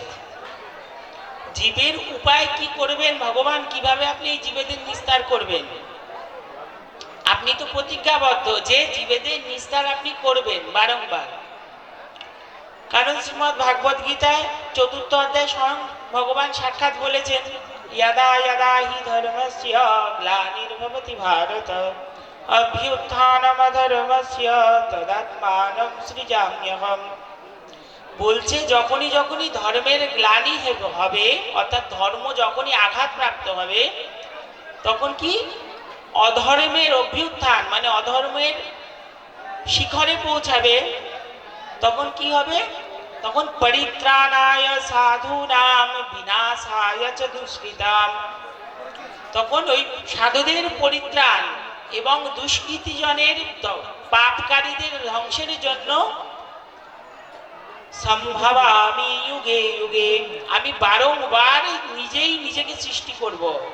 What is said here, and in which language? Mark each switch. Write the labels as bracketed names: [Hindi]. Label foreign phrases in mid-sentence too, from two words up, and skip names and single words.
[Bangla] জীবের উপায় কি করবেন ভগবান? কিভাবে আপনি এই জীবেদের নিস্তার করবেন? আপনি তো প্রতিজ্ঞাবদ্ধ যে জীবেদের নিস্তার আপনি করবেন বারংবার। কারণ শ্রীমদ ভাগবত গীতায় 4th অধ্যায় স্বয়ং ভগবান সাক্ষাৎ বলেছেন, [Sanskrit] यदा यदा हि धर्मस्य ग्लानिर्भवति भारत अभ्युत्थानमधर्मस्य तदात्मानं सृजाम्यहम्। [Bangla] বলছে যখনই যখনই ধর্মের গ্লানি হবে, অর্থাৎ ধর্ম যখনই আঘাতপ্রাপ্ত হবে, তখন কি অধর্মের অভ্যুত্থান মানে অধর্মের শিখরে পৌঁছাবে। তখন কি হবে? [Sanskrit] তখন परित्राणाय साधुनाम विनाशाय च दुष्कृताम। [Bangla] তখন ওই সাধুদের পরিত্রাণ এবং দুষ্কৃতিজনের, পাপকারীদের ধ্বংসের জন্য [Sanskrit] सम्भवामि युगे युगे, [Bangla] আমি বারংবার নিজেই নিজেকে সৃষ্টি করব।